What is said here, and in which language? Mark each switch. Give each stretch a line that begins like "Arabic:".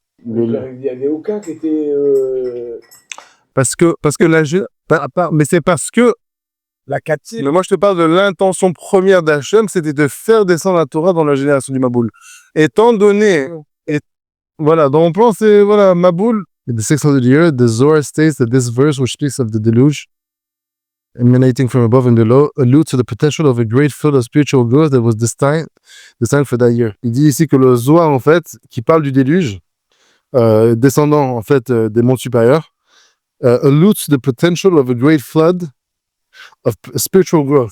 French: Il n'y avait aucun qui était... Parce que mais c'est parce que La Katsib. mais moi, je te parle de l'intention première d'Hachem, c'était de faire descendre la Torah dans la génération du Maboul. Étant donné, voilà, dans mon plan, c'est, voilà, Maboul.
English: In the 600th year, the Zohar states that this verse, which speaks of the deluge, emanating from above and below, alludes to the potential of a great field of spiritual growth that was destined for that year.
French: Il dit ici que le Zohar, en fait, qui parle du déluge, descendant, en fait, des monts supérieurs,
English: alludes to the potential of a great flood of spiritual growth.